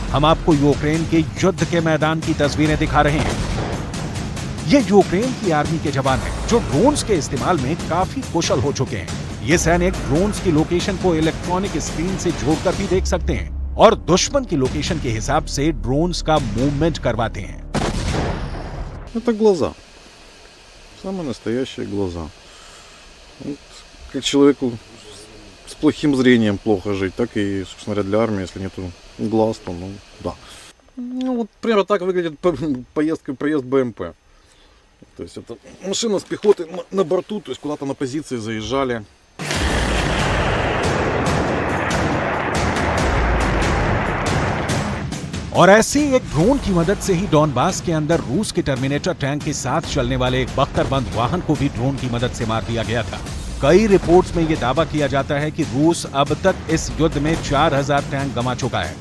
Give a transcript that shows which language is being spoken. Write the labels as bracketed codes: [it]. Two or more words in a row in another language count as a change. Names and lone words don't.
[hi] हम आपको यूक्रेन के युद्ध के मैदान की तस्वीरें दिखा रहे हैं। ये यूक्रेन की आर्मी के जवान हैं जो ड्रोन्स के इस्तेमाल में काफी कुशल हो चुके हैं। ये सैनिक ड्रोन्स की लोकेशन को [en] electronic screen [hi] से जोड़कर भी देख सकते हैं और दुश्मन की लोकेशन के हिसाब से ड्रोन्स का मूवमेंट करवाते हैं। [ru] Это глаза. Самые настоящие глаза. Как человеку с плохим зрением плохо жить, так и, собственно говоря, для армии, если нету глаз, то, ну, да. Ну, вот примерно так выглядит проезд БМП. То есть это машина с пехотой на борту, то есть куда-то на позиции заезжали. [hi] और ऐसे एक ड्रोन की मदद से ही डॉनबास के अंदर रूस के टर्मिनेटर टैंक के साथ चलने वाले एक बख्तरबंद वाहन को भी ड्रोन की मदद से मार दिया गया था। कई रिपोर्ट्स में यह दावा किया जाता है कि रूस अब तक इस युद्ध में 4000 टैंक गंवा चुका है।